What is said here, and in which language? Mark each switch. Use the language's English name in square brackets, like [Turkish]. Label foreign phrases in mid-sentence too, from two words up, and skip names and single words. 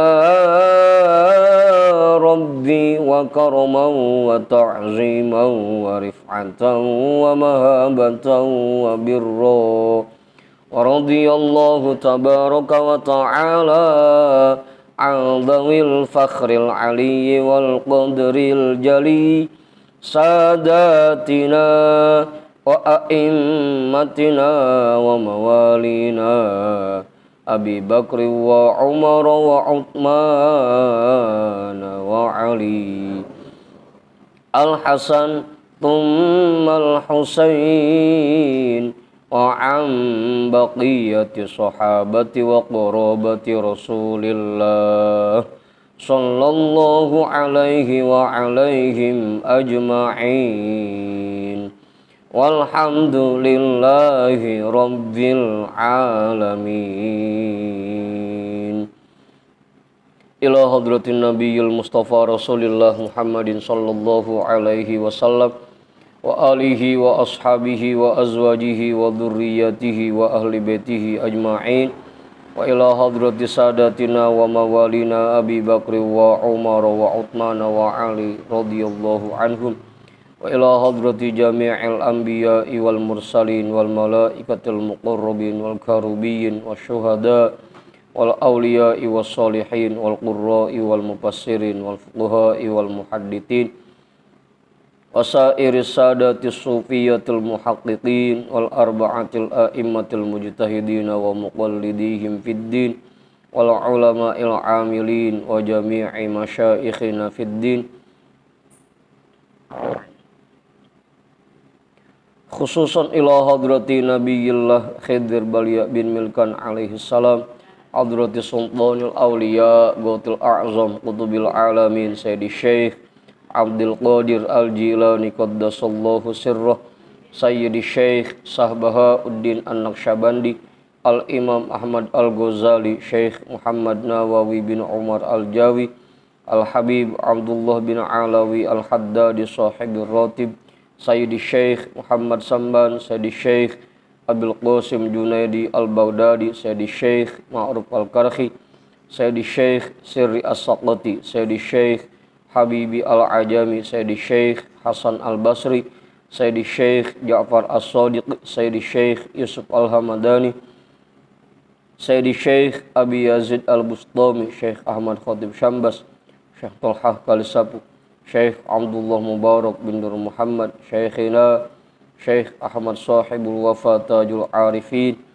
[Arabic] ربي وكرما وتعظيما ورفعة ومهابة وبرا و رضي الله تبارك وتعالى عن ذوي الفخر العلي وال قدر الجلي سادتنا وأئمتنا وموالينا أبي بكر وعمر وعثمان وعلي الحسن ثم الحسين وعن بقية الصحابة وقرابة رسول الله صلى الله عليه وعليهم أجمعين والحمد لله رب العالمين إلى حضرة النبي المصطفى رسول الله محمد صلى الله عليه وسلم وآله وأصحابه وأزواجه وذريته و أهل بيته أجمعين وإلى حضرة سادتنا وموالينا أبي بكر وعمر وعثمان و علي رضي الله عنهم وإلى حضرة جميع الأنبياء والمرسلين والملائكة المقربين والكروبيين والشهداء والأولياء والصالحين والقراء والمفسرين والفقهاء والمحدثين وسائر السادة الصوفية المحققين والأربعة الأئمة المجتهدين ومقلديهم في الدين والعلماء العاملين وجميع مشايخنا في الدين wal ulama'il amilin wa jami'i masyayikhina fid din خصوصا إلى حضرة نبي الله خضر بليا بن ملكان عليه السلام حضرة سلطان الأولياء غوث الأعظم قطب العالمين سيدي شيخ عبد القادر الجيلاني قدس الله سره سيدي شيخ بهاء الدين النقشبندي الإمام أحمد الغزالي شيخ محمد نووي بن عمر الجاوي الحبيب عبد الله بن علوي الحداد صاحب الراتب سيدي شيخ محمد سمان سيدي شيخ أبي القاسم الجنيد البغدادي سيدي شيخ معروف الكرخي سيدي شيخ سري السقطي سيدي شيخ حبيب العجمي سيدي شيخ حسن البصري سيدي شيخ جعفر الصادق سيدي شيخ يوسف الهمداني سيدي شيخ أبي يزيد البسطامي شيخ أحمد خطيب سمبس شيخ طلحة كاليسابو شيخ عبد الله مبارك بن نور محمد شيخنا شيخ أحمد صاحب الوفا تاج العارفين